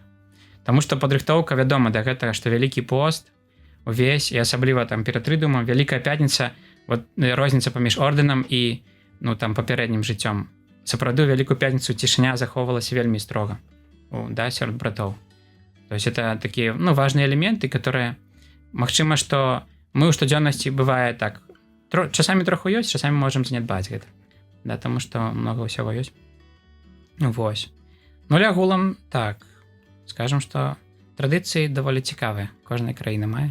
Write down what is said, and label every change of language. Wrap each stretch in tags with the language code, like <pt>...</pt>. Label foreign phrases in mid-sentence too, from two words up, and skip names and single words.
<be>Таму што падрыхтоўка, вядома, да гэтага, што Вялікі пост увесь, і асабліва там перад Трыдумам, Вялікая пятніца, вот розніца паміж ордэнам і, ну, там папярэднім жыццём. Сапраўды, Вялікую пятніцу цішыня захоўвалася вельмі строга, да, сярод братоў.</be> <ru>То есть это такие, ну, важные элементы, которые,</ru> <be>магчыма, што мы ў штодзённасці бывае так, часамі троху ёсць, часамі можам занядбаць гэта, да, таму што много ўсяго ёсць. Вось. Ну, агулам, так, скажем, што традыцыі даволі цікавыя, кожная краіна мае.</be>